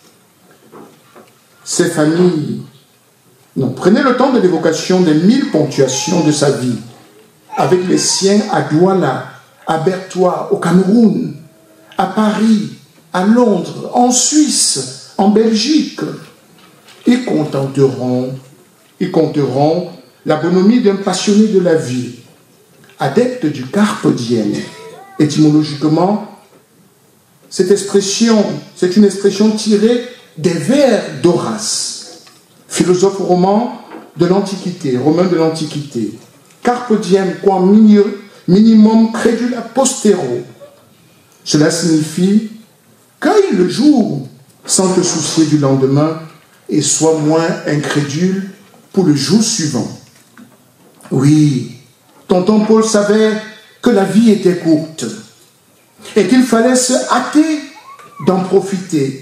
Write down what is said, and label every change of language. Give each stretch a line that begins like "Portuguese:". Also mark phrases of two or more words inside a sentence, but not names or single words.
French: Ces familles, non, prenez le temps de l'évocation des 1000 ponctuations de sa vie avec les siens à Douala, à Bertois, au Cameroun, à Paris, à Londres, en Suisse, en Belgique. Ils conteront la bonhomie d'un passionné de la vie, adepte du
Latin: carpe diem.
French: Étymologiquement, cette expression, c'est une expression tirée des vers d'Horace, philosophe romain de l'Antiquité.
Latin: Carpe diem, quam minimum credula postero.
French: Cela signifie cueille le jour sans te soucier du lendemain et sois moins incrédule pour le jour suivant. Oui, tonton Paul savait que la vie était courte et qu'il fallait se hâter d'en profiter.